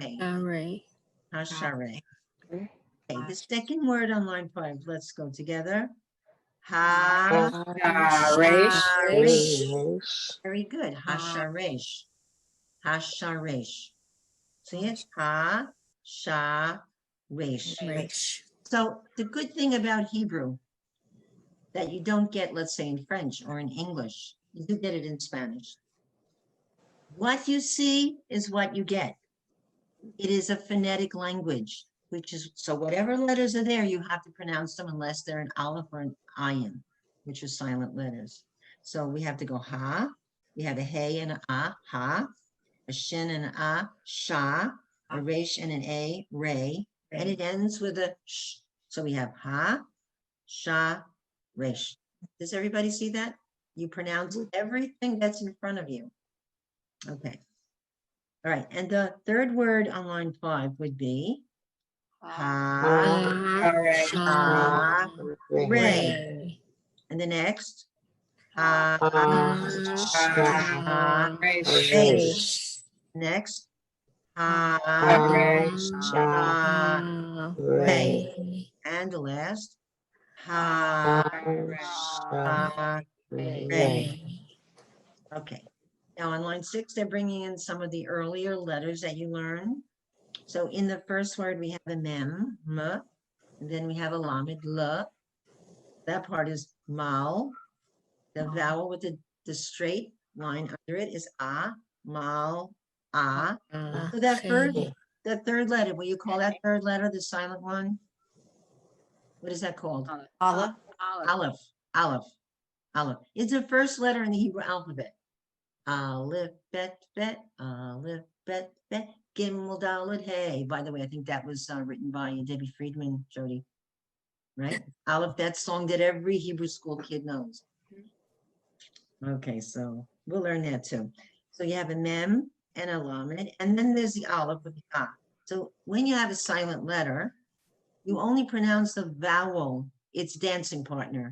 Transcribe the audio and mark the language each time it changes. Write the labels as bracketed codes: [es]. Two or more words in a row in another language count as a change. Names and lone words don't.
[he] Array. Hashare. Okay. [en] The second word on line 5, let's go together. Ha. Very good. [he] Hasharesh. Hasharesh. [en] See it? [he] Ha, sha, resh. Resh. [en] So the good thing about Hebrew that you don't get, let's say, in French or in English, you do get it in Spanish. What you see is what you get. It is a phonetic language, which is, so whatever letters are there, you have to pronounce them unless they're an aleph or an ayin, which are silent letters. So we have to go ha, we have a hey and a ha, a shin and a sha, a resh and an a, ray, and it ends with a sh. So we have ha, sha, [he] resh. [en] Does everybody see that? You pronounce everything that's in front of you. Okay. All right. And the third word on line 5 would be ha, sha, [he] ray. Ray. [en] And the next, [he] ha, Sha. resh. Resh. Next, ha, sha, Ray. [en] and the last, [he] ha, sha, ray. Ray. [en] Okay. Now on line 6, they're bringing in some of the earlier letters that you learned. So in the first word, we have a mem, m, and then we have a lamed, l. That part is mal. The vowel with the straight line under it is a, mal, a. So that third letter, will you call that third letter the silent one? What is that called? Aleph. [he] Aleph, aleph, aleph. [en] It's the first letter in the Hebrew alphabet. [he] Aleph, bet, bet, aleph, bet, bet, gimel, dalet, hey. [en] By the way, I think that was written by Debbie Friedman, Jody. Right? Aleph, that song that every Hebrew school kid knows. Okay, so we'll learn that too. So you have a mem and a lamed, and then there's the aleph with the a. So when you have a silent letter, you only pronounce the vowel, its dancing partner.